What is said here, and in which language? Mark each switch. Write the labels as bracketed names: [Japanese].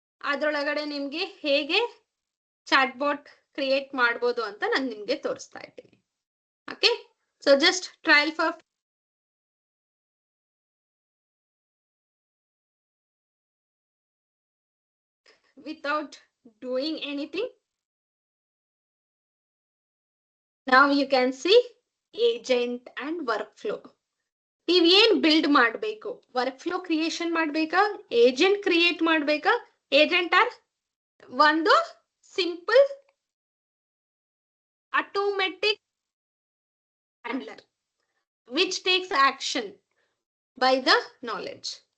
[Kannada] ಅದ್ರೊಳಗಡೆ ನಿಮ್ಗೆ ಹೇಗೆ chat bot create ಮಾಡ್ಬೋದು ಅಂತ ನಾನು ನಿಮ್ಗೆ ತೋರಿಸ್ತಾ ಇದ್ದೀನಿ. [English] Okay, so just trial for without doing anything. Now you can see agent and workflow. [Kannada] ನೀವ್ ಏನ್ ಬಿಲ್ಡ್ ಮಾಡ್ಬೇಕು, ವರ್ಕ್ ಫ್ಲೋ ಕ್ರಿಯೇಷನ್ ಮಾಡ್ಬೇಕಾ, ಏಜೆಂಟ್ ಕ್ರಿಯೇಟ್ ಮಾಡ್ಬೇಕಾ. [English] Agent are ಒಂದು simple automatic handler which takes action by the knowledge.